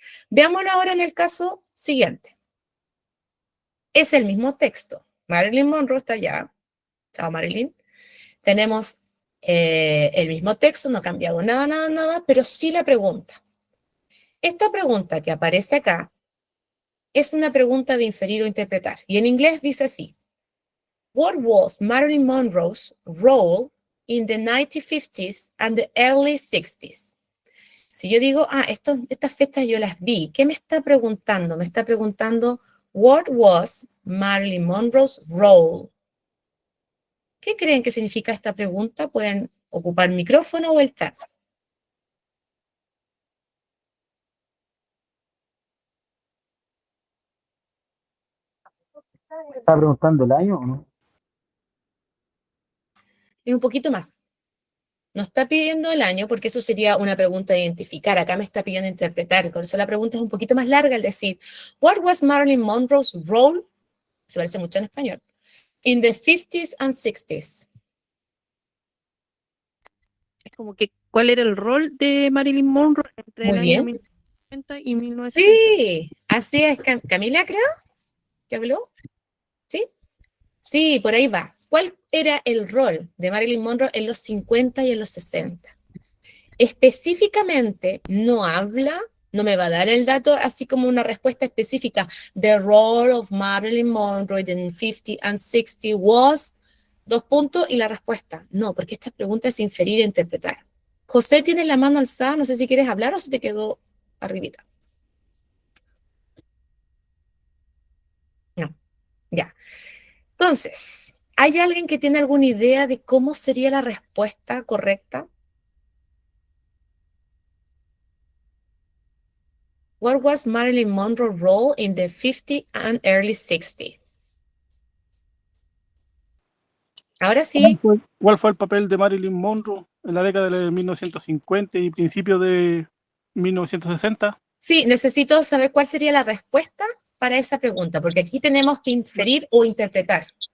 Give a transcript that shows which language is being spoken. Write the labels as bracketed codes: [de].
[es] Veámoslo ahora en el caso siguiente. Es el mismo texto. Marilyn Monroe está allá. Chao, Marilyn. Tenemos el mismo texto, no ha cambiado nada, pero sí la pregunta. Esta pregunta que aparece acá es una pregunta de inferir o interpretar. Y en inglés dice así. [en] What was Marilyn Monroe's role in the 1950s and the early 60s? [es] Si yo digo, estas fechas yo las vi, ¿qué me está preguntando? [en] Me está preguntando, what was Marilyn Monroe's role? [es] ¿Qué creen que significa esta pregunta? Pueden ocupar micrófono o el chat. ¿Está preguntando el año o no? Es un poquito más. No está pidiendo el año porque eso sería una pregunta de identificar. Acá me está pidiendo interpretar. Por eso la pregunta es un poquito más larga al decir, [en] what was Marilyn Monroe's role? [es] Se parece mucho en español. [en] In the 50s and 60s. [es] Es como que, ¿cuál era el rol de Marilyn Monroe entre Muy el bien. año 1950 y 1970? Sí, así es. Camila, creo, que habló. ¿Sí? Sí, por ahí va. ¿Cuál era el rol de Marilyn Monroe en los 50 y en los 60? Específicamente no habla, no me va a dar el dato así como una respuesta específica. [en] The role of Marilyn Monroe in 50 and 60 was... [es] y la respuesta. No, porque esta pregunta es inferir e interpretar. José, tienes la mano alzada, no sé si quieres hablar o se te quedó arribita. No, ya. Entonces, ¿hay alguien que tiene alguna idea de cómo sería la respuesta correcta? [en] What was Marilyn Monroe's role in the 50 and early 60? [es] Ahora sí. ¿Cuál fue el papel de Marilyn Monroe en la década de 1950 y principios de 1960? Sí, necesito saber cuál sería la respuesta para esa pregunta, porque aquí tenemos que inferir o interpretar.